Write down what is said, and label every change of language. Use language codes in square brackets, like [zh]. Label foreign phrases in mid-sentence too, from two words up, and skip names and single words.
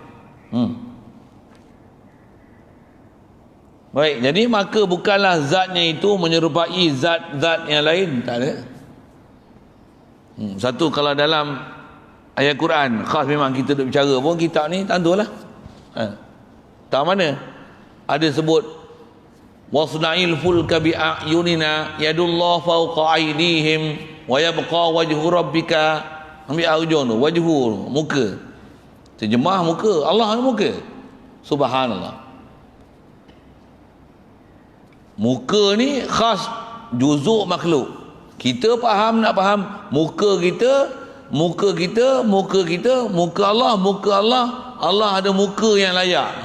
[ms] Baik, jadi maka bukanlah zatnya itu menyerupai zat-zat yang lain. Tak ada. Satu, kalau dalam ayat Quran khas memang kita duk bicara pun, kitab ni tentulah. Tak mana ada sebut [ar] واصنع الفلك بأعيننا يد الله فوق أيديهم ويبقى وجه ربك. [ms] Ambil hujung tu, wajhu, muka. Terjemah muka, Allah ada muka. Subhanallah. Muka ni khas juzuk makhluk. Kita faham, nak faham muka kita, muka Allah, Allah ada muka yang layak.